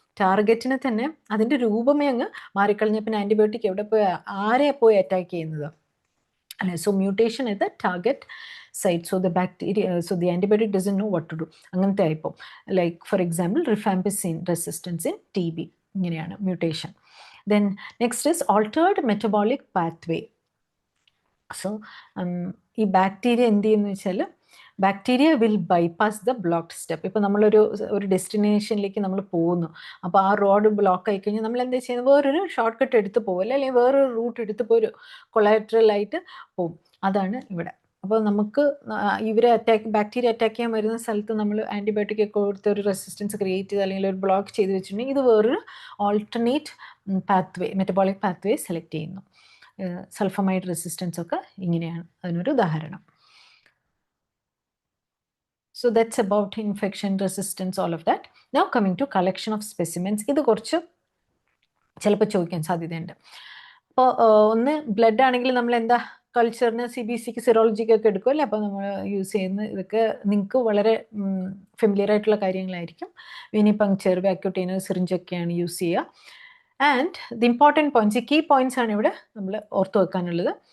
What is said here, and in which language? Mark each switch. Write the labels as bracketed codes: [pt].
[ml] ടാർഗറ്റിനെ തന്നെ അതിൻ്റെ രൂപമേ അങ്ങ് മാറിക്കളഞ്ഞ പിന്നെ ആൻറ്റിബയോട്ടിക് എവിടെ പോയി ആരെ പോയി അറ്റാക്ക് ചെയ്യുന്നത് അല്ലേ? [en] So mutation in the target site. So the antibiotic doesn't know what to do. [ml] അങ്ങനത്തെ ആയിപ്പോൾ [en] Like for example rifampicin resistance in TB. [ml] ഇങ്ങനെയാണ് mutation. [en] Then next is altered metabolic pathway. [ml] So ഈ bacteria എന്ത് ചെയ്യുന്നു വെച്ചാൽ [en] Bacteria will bypass the blocked step. [ml] ഇപ്പോൾ നമ്മളൊരു ഡെസ്റ്റിനേഷനിലേക്ക് നമ്മൾ പോകുന്നു, അപ്പോൾ ആ റോഡ് ബ്ലോക്ക് ആയി കഴിഞ്ഞാൽ നമ്മൾ എന്താ ചെയ്യുന്നത്? വേറൊരു ഷോർട്ട് കട്ട് എടുത്ത് പോകും, അല്ലെങ്കിൽ വേറൊരു റൂട്ട് എടുത്ത് ഒരു കൊളാറ്ററലായിട്ട് പോകും. അതാണ് ഇവിടെ. അപ്പോൾ നമുക്ക് ഇവരെ ബാക്ടീരിയ അറ്റാക്ക് ചെയ്യാൻ വരുന്ന സ്ഥലത്ത് നമ്മൾ ആൻറ്റിബയോട്ടിക് ഒക്കെ കൊടുത്ത് ഒരു റെസിസ്റ്റൻസ് ക്രിയേറ്റ് ചെയ്ത് അല്ലെങ്കിൽ ഒരു ബ്ലോക്ക് ചെയ്ത് വെച്ചിട്ടുണ്ടെങ്കിൽ ഇത് വേറൊരു alternate pathway, metabolic pathway select ചെയ്യുന്നു. സൾഫമൈഡ് റെസിസ്റ്റൻസ് ഒക്കെ ഇങ്ങനെയാണ് അതിനൊരു ഉദാഹരണം. [en] So that's about infection resistance, all of that. Now coming to collection of specimens. [ml] ഇത് കുറച്ച് ചിലപ്പോൾ ചോദിക്കാൻ സാധ്യതയുണ്ട്. അപ്പോൾ ഒന്ന് ബ്ലഡ് ആണെങ്കിൽ നമ്മൾ എന്താ കൾച്ചറിന് CBCക്ക് സിറോളജിക്കൊക്കെ എടുക്കുമല്ലേ, അപ്പോൾ നമ്മൾ യൂസ് ചെയ്യുന്ന ഇതൊക്കെ നിങ്ങൾക്ക് വളരെ ഫെമിലിയർ ആയിട്ടുള്ള കാര്യങ്ങളായിരിക്കും. വിനിപങ്ക്ചർ, വാക്യൂട്ടൈനർ, സിറിഞ്ചൊക്കെയാണ് യൂസ് ചെയ്യുക. [en] and the important points, [ml] ഈ കീ പോയിന്റ്സ് ആണ് ഇവിടെ നമ്മൾ ഓർത്ത് വെക്കാനുള്ളത്.